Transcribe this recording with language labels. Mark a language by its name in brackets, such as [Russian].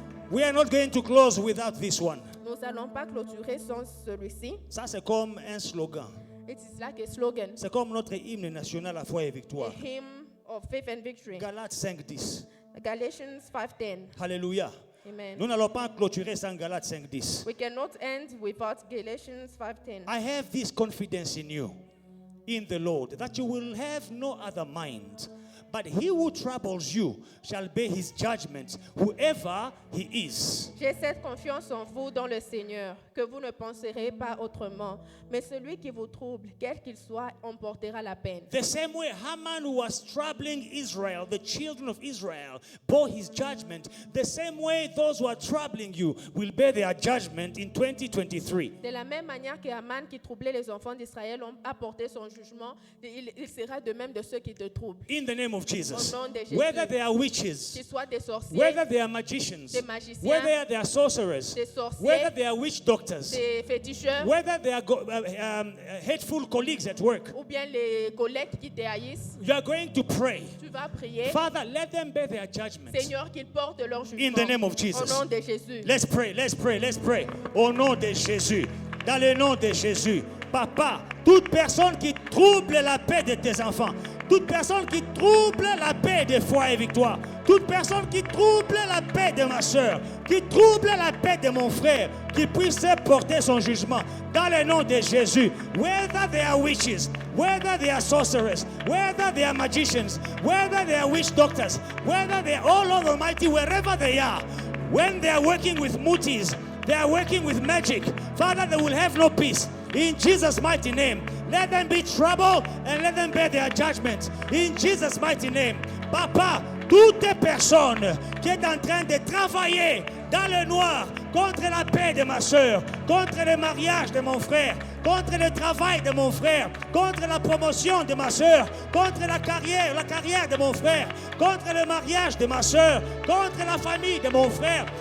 [English] We are not going to close without this one. [French] Nous n'allons pas clôturer sans celui-ci. Ça, c'est comme un slogan. [English] It is like a slogan, [French] C'est comme notre hymne national à foi et [English] a [French] victoire. [English] hymn of faith and victory. [French] Galates 5:10. [English] Galatians 5:10. [French] Alléluia. [English] Amen. [French] Nous n'allons pas clôturer sans Galates 5:10. [English] We cannot end without Galatians 5:10. I have this confidence in you, in the Lord, that you will have no other mind. But he who troubles you shall bear his judgment, whoever he is. [French] J'ai cette confiance en vous dans le Seigneur, que vous ne penserez pas autrement. Mais celui qui vous trouble, quel qu'il soit, en portera la peine. [English] The same way Haman was troubling Israel, the children of Israel, bore his judgment. The same way those who are troubling you will bear their judgment in 2023. [French] De la même manière que Haman qui troublait les enfants d'Israël ont apporté son jugement, il sera de même de ceux qui te troublent. [English] In the name of Jesus. [French] Au nom de Jésus. [English] Whether they are [French] Qu'ils [English] witches, [French] soient des sorciers, [English] whether they are magicians, [French] des magiciens, [English] whether they are sorcerers, [French] des sorciers, [English] whether they are witch doctors, [French] des féticheurs, [English] whether they are hateful colleagues at work, [French] ou bien les collègues qui te haïssent, [English] you are going to pray. [French] tu vas prier. [English] Father, let them bear their judgment. [French] Seigneur, qu'ils portent leur jugement. [English] In the name of [French] Au [English] Jesus. [French] nom de Jésus. [English] Let's pray, let's pray, let's pray. [French] Au nom de Jésus. Dans le nom de Jésus. Papa, toute personne qui trouble la paix de tes enfants, toute personne qui trouble la paix de foi et victoire, toute personne qui trouble la paix de ma soeur, qui trouble la paix de mon frère, qui puisse porter son jugement dans le nom de Jésus. [English] Whether they are witches, whether they are sorcerers, whether they are magicians, whether they are witch doctors, whether they are all over Almighty, wherever they are, when they are working with mutis, they are working with magic, Father, they will have no peace. In Jesus' mighty name, let them be troubled and let them bear their judgment. In Jesus' mighty name, [French] Papa, toute personne qui est en train de travailler dans le noir contre la paix de ma soeur, contre le mariage de mon frère, contre le travail de mon frère, contre la promotion de ma soeur, contre la carrière de mon frère, contre le mariage de ma soeur, contre la famille de mon frère.